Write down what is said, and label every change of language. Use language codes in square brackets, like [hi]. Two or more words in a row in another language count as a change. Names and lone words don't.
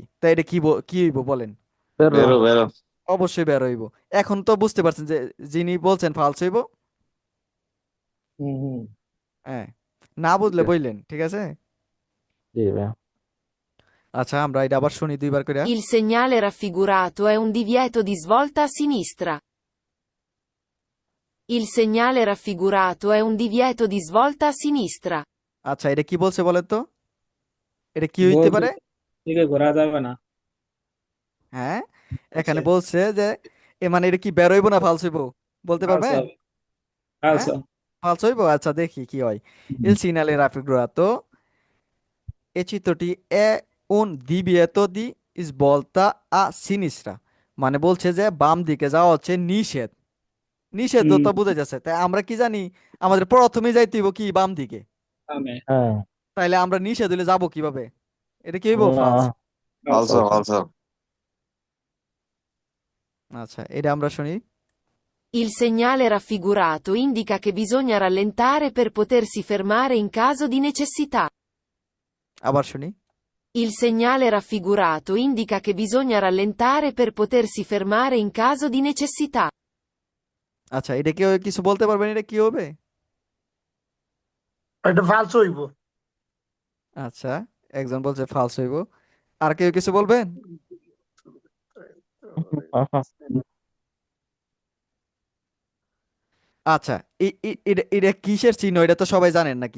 [bn] তাই এটা কি কি হইব বলেন? বেরো। বেরো বেরো। অবশ্যই বের হইব। এখন তো বুঝতে পারছেন যে যিনি বলছেন ফালস হইব। হুম হুম। হ্যাঁ, না বুঝলে বললেন, ঠিক আছে। জি ভাইয়া। আচ্ছা, আমরা এটা আবার শুনি 2বার করে। [it] Il segnale raffigurato è un divieto di svolta a sinistra. Il segnale raffigurato è un divieto di svolta a sinistra. [bn] আচ্ছা, এটা কি বলছে বলেন তো, এটা কি হইতে বলছে পারে? দিকে ঘোরা যাবে না। হ্যাঁ, আচ্ছা, এখানে বলছে যে এ মানে এটা কি বের হইব না ফালস হইব বলতে ফালস পারবেন? হবে। হ্যাঁ [it] falso. [bn] ফালস হইব, আচ্ছা দেখি কি হয়। [it] il segnale raffigurato [bn] এই চিত্রটি এ [it] un divieto di svolta a sinistra, [bn] মানে বলছে যে বাম দিকে যাওয়া হচ্ছে নিষেধ, Hmm. নিষেধতা বোঝা যাচ্ছে। তাই আমরা কি জানি আমাদের প্রথমে যাইতে হইব কি বাম দিকে, Ame. হ্যাঁ তাইলে আমরা নিষেধ হইলে যাবো কিভাবে? এটা কি হইব? না ফালস। [it] Falso. falso, falso. [bn] আচ্ছা এটা আমরা শুনি। [it] Il segnale raffigurato indica che bisogna rallentare per potersi fermare in caso di necessità. [bn] আবার শুনি। [it] Il segnale raffigurato indica che bisogna rallentare per potersi fermare in caso di necessità. [bn] আচ্ছা এটা কেউ কিছু বলতে পারবেন এটা কি হবে? এটা falso হইব। আচ্ছা একজন বলছে ফালস হইব, আর কেউ কিছু বলবেন? আচ্ছা এটা কিসের চিহ্ন এটা তো সবাই জানেন নাকি?